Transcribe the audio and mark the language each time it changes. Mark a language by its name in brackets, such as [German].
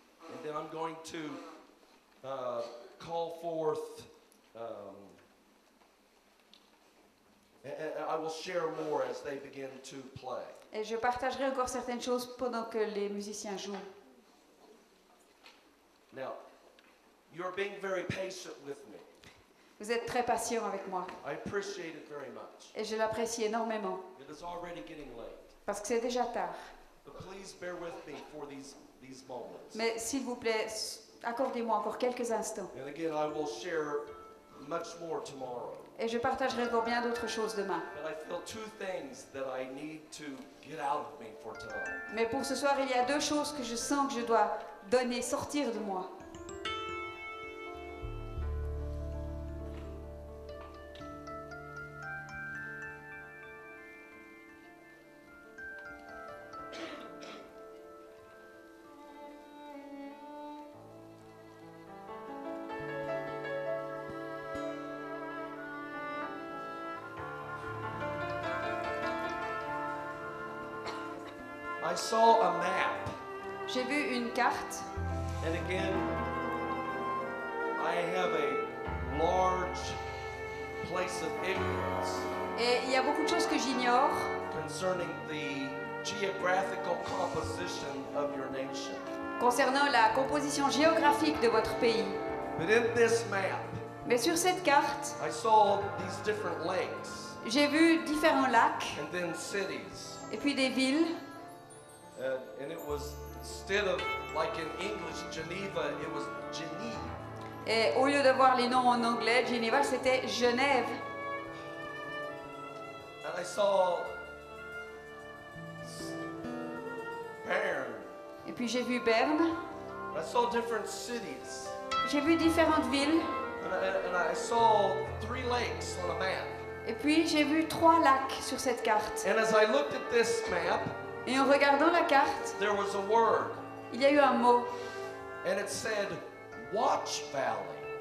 [English] And then I'm going to call forth, and I will share more as they begin to play. [French] Et je partagerai encore certaines choses pendant que les musiciens jouent. [English] Now, you're being very patient with me. [French] Vous êtes très patient avec moi. [English] I appreciate it very much. [French] Et je l'apprécie énormément. [English] It is already getting late. [French] Parce que c'est déjà tard. [English] But please bear with me for these moments. [French] Mais s'il vous plaît, accordez-moi encore quelques instants. [English] And again, I will share much more tomorrow. [French] Et je partagerai encore bien d'autres choses demain. [English] But I feel 2 things that I need to get out of me for tonight. [French] Mais pour ce soir, il y a 2 choses que je sens que je dois donner, sortir de moi. [English] I saw a map, [French] J'ai vu une carte, [English] and again, I have a large place of ignorance [French] et il y a beaucoup de choses que j'ignore [English] concerning the geographical composition of your nation. [French] concernant la composition géographique de votre pays. [English] But in this map, [French] Mais sur cette carte, [English] I saw these different lakes [French] j'ai vu différents lacs [English] and then cities. [French] et puis des villes. [English] And it was, instead of like in English, Geneva, it was Geneve. [French] Et au lieu de voir les noms en anglais, Geneva, c'était Genève. [English] And I saw Bern. [French] Et puis j'ai vu Berne. [English] I saw different cities. [French] J'ai vu différentes villes. [English] And I saw 3 lakes on a map. [French] Et puis j'ai vu 3 lacs sur cette carte. [English] And as I looked at this map, [French] Et en regardant la carte, [English] there was a word. [French] il y a eu un mot. [English] And it said Watch Valley.